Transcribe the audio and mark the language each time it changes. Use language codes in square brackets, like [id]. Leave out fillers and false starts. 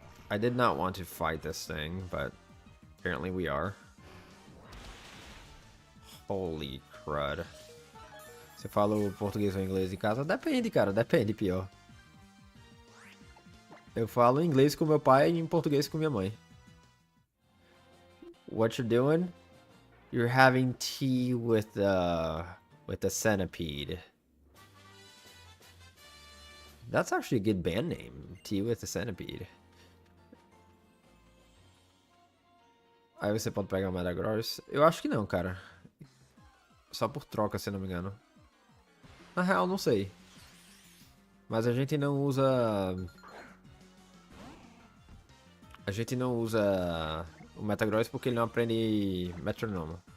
[en] I did not want to fight this thing, but apparently we are. Holy crud. [pt] Você fala o português ou inglês em casa? Depende, cara. Depende, pior. Eu falo inglês com meu pai e em português com minha mãe. [en] What you're doing? You're having tea with the centipede. That's actually a good band name. Tea with the Centipede. [pt] Aí você pode pegar o Metagross? Eu acho que não, cara. Só por troca, se não me engano. Na real, não sei. Mas a gente não usa... A gente não usa o Metagross porque ele não aprende Metronome.